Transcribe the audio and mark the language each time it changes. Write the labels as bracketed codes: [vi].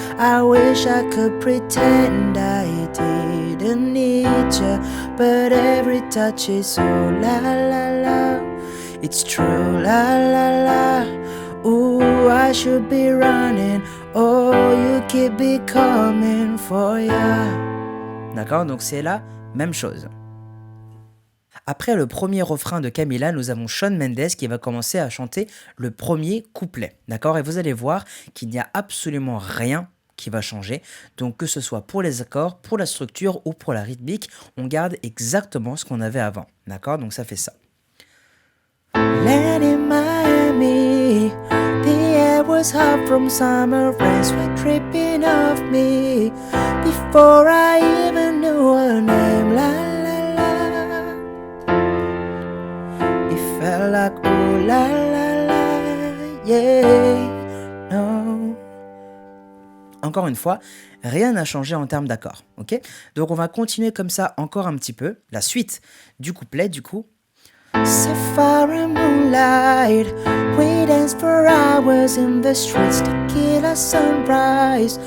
[en] I wish I could pretend I didn't need you, but every touch is so la la la. It's true la la la. Ooh, I should be running. Oh, you keep me coming for ya. [fr] D'accord, donc c'est la même chose. Après le premier refrain de Camila, nous avons Shawn Mendes qui va commencer à chanter le premier couplet. D'accord? Et vous allez voir qu'il n'y a absolument rien qui va changer. Donc que ce soit pour les accords, pour la structure ou pour la rythmique, on garde exactement ce qu'on avait avant. D'accord? Donc ça fait ça. [en] Land in Miami, the air was hot from summer rains were dripping off me. Before I even knew her name, la la la. It felt like oh la la la, yeah, no. [fr] Encore une fois, rien n'a changé en termes d'accords, ok? Donc on va continuer comme ça encore un petit peu. La suite du couplet, du coup. [en] Sapphire moonlight, we danced for hours in the streets to kill a sunrise.